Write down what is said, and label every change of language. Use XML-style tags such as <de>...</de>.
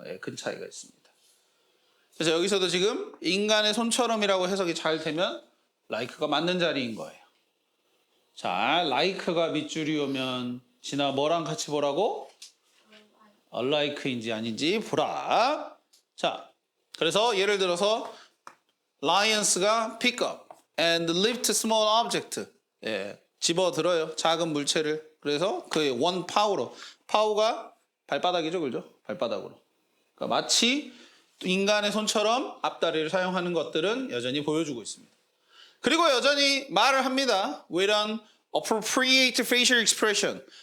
<ko>예, 큰 차이가 있습니다. 그래서 여기서도 지금 인간의 손처럼이라고 해석이 잘 되면 like가 맞는 자리인 거예요. 자, like가 밑줄이 오면 진아 뭐랑 같이 보라고? unlike인지 아닌지 보라. 자, 그래서 예를 들어서</ko> <en>lions가 pick up and lift small object.</en> <ko>예, 집어들어요. 작은 물체를. 그래서 그 one power로. power가 발바닥이죠, 그죠? 발바닥으로. 그러니까 마치 인간의 손처럼 앞다리를 사용하는 것들은 여전히 보여주고 있습니다. 그리고 여전히 말을 합니다.</ko> <en>With an appropriate facial expression.</en>